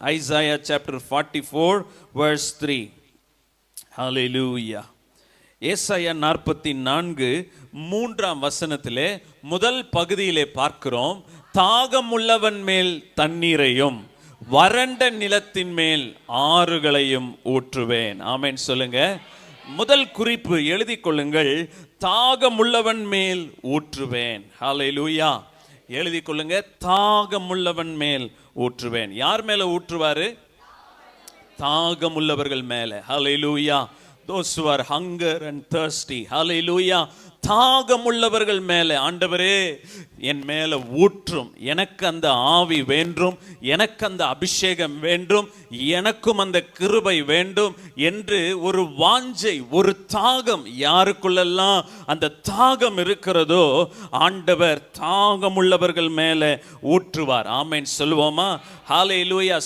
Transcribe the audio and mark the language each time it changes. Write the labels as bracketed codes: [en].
[en] Isaiah chapter 44 verse 3. [ta] ஹல்லேலூயா. ஏசாயா 44 3ஆம் வசனத்திலே முதல் பகுதியிலே பார்க்கிறோம், தாகம் உள்ளவன் மேல் தண்ணீரையும் வறண்ட நிலத்தின் மேல் ஆறுகளையும் ஊற்றுவேன். ஆமென் சொல்லுங்க. முதல் குறிப்பு எழுதி கொள்ளுங்கள், தாகம் உள்ளவன் மேல் ஊற்றுவேன். ஹல்லேலூயா. எழுதி கொள்ளுங்க, தாகம் உள்ளவன் மேல் ஊற்றுவேன். யார் மேல ஊற்றுவாரு? தாகம் உள்ளவர்கள் மேல. ஹல்லேலூயா. [en] those who are hunger and thirsty. [ta] ஹல்லேலூயா. தாகம் உள்ளவர்கள் மேலே ஆண்டவரே என் மேல ஊற்றும், எனக்கு அந்த ஆவி வேண்டும், எனக்கு அந்த அபிஷேகம் வேண்டும், எனக்கும் அந்த கிருபை வேண்டும் என்று ஒரு வாஞ்சை, ஒரு தாகம் யாருக்குள்ளெல்லாம் அந்த தாகம் இருக்கிறதோ ஆண்டவர் தாகம் உள்ளவர்கள் மேலே ஊற்றுவார். ஆமென் சொல்லுவோமா? ஹல்லேலூயா.